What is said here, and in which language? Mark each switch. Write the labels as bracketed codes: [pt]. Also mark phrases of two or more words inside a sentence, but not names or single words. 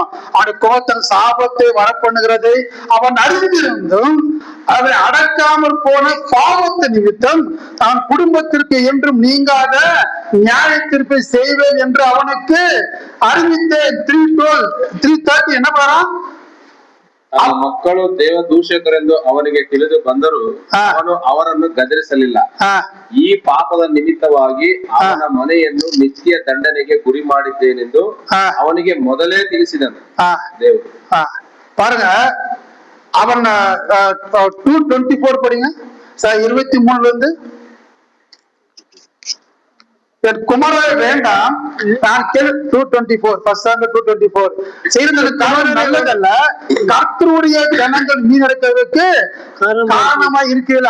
[ta] அவனுடைய கோபத்தின் சாபத்தை வரப்பண்ணுகிறதை அவன் அறிந்திருந்தும் அதை அடக்காமல் போன பாவத்தை நிமித்தம் அவன் குடும்பத்திற்கு என்றும் நீங்காத நியாயத்திற்பை செய்வேன் என்று அவனுக்கு அறிவித்தேன். 3:30 என்ன பண்ணான்? [kn] ಮಕ್ಕಳು ದೇವ ದೂಷಕರೆಂದು ಅವನಿಗೆ ತಿಳಿದು ಬಂದರೂ ಅವನು ಅವರನ್ನು ಗದರಿಸಲಿಲ್ಲ. ಈ ಪಾಪದ ನಿಮಿತ್ತವಾಗಿ ಅವನ ಮನೆಯನ್ನು ನಿತ್ಯ ದಂಡನೆಗೆ ಗುರಿ ಮಾಡಿದ್ದೇನೆಂದು ಅವನಿಗೆ ಮೊದಲೇ ತಿಳಿಸಿದನು ದೇವರು. [ta] பாருங்க, அவன் 2:24 படிங்க. 23 என் குமாரே வேண்டாம், நான் 2:24 செய்தது தவறு நல்லதல்ல, கர்த்தருடைய ஜனங்கள் மீனெடுக்கிறதுக்கு காரணமா இருக்கிறது.